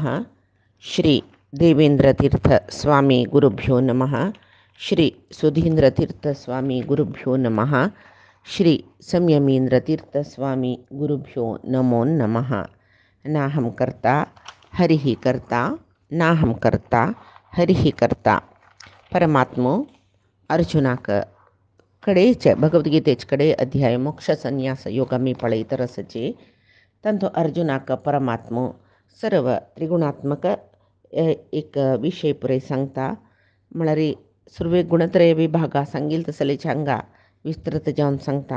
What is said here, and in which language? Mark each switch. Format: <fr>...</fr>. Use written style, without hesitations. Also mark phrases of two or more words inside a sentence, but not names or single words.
<sa>श्री देवेंद्रतीर्थ स्वामी गुरुभ्यो नमः। श्री सुधींद्रतीर्थ स्वामी गुरुभ्यो नमः। श्री संयमींद्रतीर्थ स्वामी गुरुभ्यो नमो नमः। नाहं कर्ता हरिः कर्ता, नाहं कर्ता हरिः कर्ता.</sa> <kok>परमात्मो अर्जुनाक कडेच भगवद्गीतेच कडे अध्याय मोक्ष संन्यास योगा मी पळयत रसचे तंतो अर्जुनाक परमात्मो सर्व त्रिगुणात्मक एक विषय पुरे सांगता म्हळ्यार सुरवे गुणत्रय विभागा सांगिल तसले हांगा विस्तृत जावन सांगता.</kok>